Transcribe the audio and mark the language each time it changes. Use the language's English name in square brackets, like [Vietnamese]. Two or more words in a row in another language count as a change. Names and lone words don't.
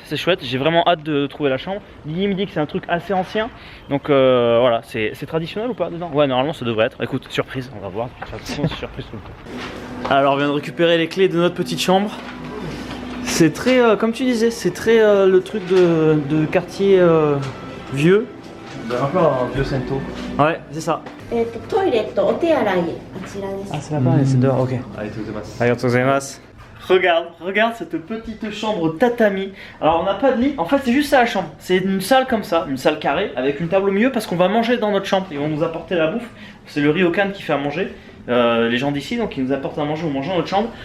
[French] J'ai vraiment hâte de trouver la chambre. Guigui me dit que c'est un truc assez ancien, donc voilà, c'est traditionnel ou pas dedans? Ouais, normalement ça devrait être. Écoute, surprise, on va voir. De toute façon, c'est surprise tout le temps. Alors, on vient de récupérer les clés de notre petite chambre. C'est très, comme tu disais, c'est très le truc de quartier vieux. Un peu un vieux Sento. Ouais, c'est ça. [Japanese] トイレとお手洗いあちらです。 [French] Ah, c'est là-bas, c'est dehors, ok. Allez, tout est [Japanese] ありがとうございます. [French] Regarde cette petite chambre tatami. Alors on n'a pas de lit, en fait c'est juste ça la chambre. C'est une salle comme ça, une salle carrée avec une table au milieu parce qu'on va manger dans notre chambre. Ils vont nous apporter la bouffe. C'est le ryokan qui fait à manger. Les gens d'ici, donc ils nous apportent à manger, on mange dans notre chambre.